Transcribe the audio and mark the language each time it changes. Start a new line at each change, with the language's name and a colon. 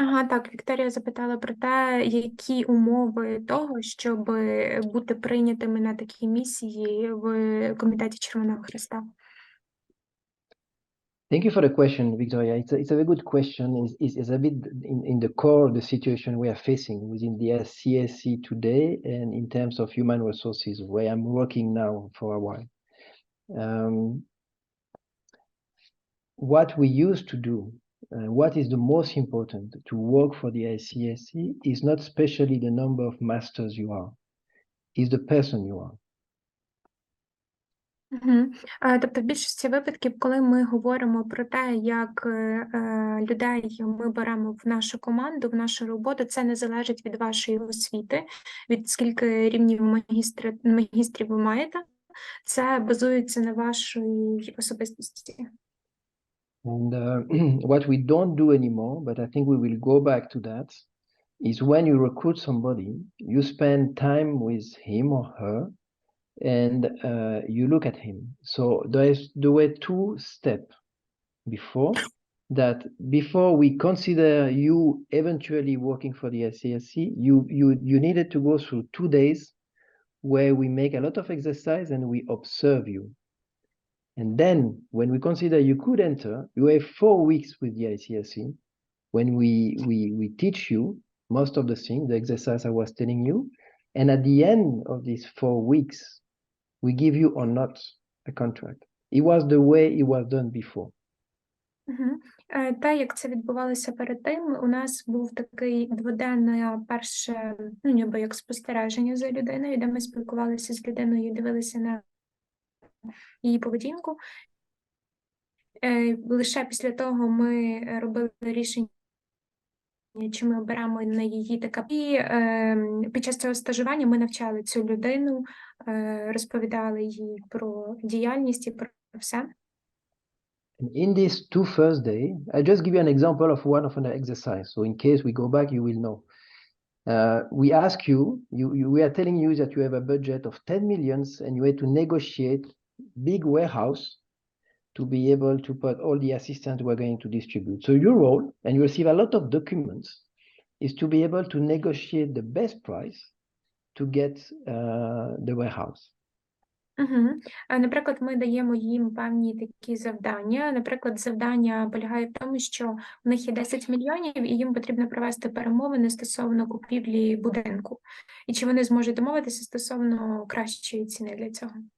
Ukrainian: Так, Вікторія запитала про те, які умови того, щоб бути прийнятими на такі місії в Комітеті Червоного Хреста.
English: Thank you for the question, Victoria. It's a very good question. It's a bit in the core of the situation we are facing within the CSC today and in terms of human resources, where I'm working now for a while. What we used to do, what is the most important to work for the ICSC is not specially the number of masters you are, is the person you are.
Ukrainian: Тобто в більшості випадків, коли ми говоримо про те, як людей ми беремо в нашу команду, в нашу роботу, це не залежить від вашої освіти, від скільки рівнів магістрів ви маєте, це базується на вашій особистості.
English: And what we don't do anymore, but I think we will go back to that, is when you recruit somebody, you spend time with him or her, and you look at him. So there were two steps before that. Before we consider you eventually working for the ICSC, you needed to go through 2 days where we make a lot of exercise and we observe you. And then when we consider you could enter, you have 4 weeks with the ICSC when we teach you most of the things, the exercise I was telling you. And at the end of these 4 weeks, we give you or not a contract. It was the way it was done before.
Ukrainian: Та, як це відбувалося перед тим, у нас був такий дводенне перше, ніби як спостереження за людиною, де ми спілкувалися з людиною, дивилися на її поведінку. Лише після того ми робили рішення, чи ми оберемо на її така. І під час цього стажування ми навчали цю людину, розповідали їй про діяльність і про все.
English: In these 2 first days, I just give you an example of one of an exercise. So in case we go back, you will know. We ask you, we are telling you that you have a budget of 10 millions and you have to negotiate big warehouse to be able to put all the assistants we're going to distribute. So your role, and you receive a lot of documents, is to be able to negotiate the best price to get the warehouse.
Ukrainian: Наприклад, ми даємо їм певні такі завдання. Наприклад, завдання полягає в тому, що в них є 10 мільйонів, і їм потрібно провести перемовини стосовно купівлі будинку. І чи вони зможуть домовитися стосовно кращої ціни для цього.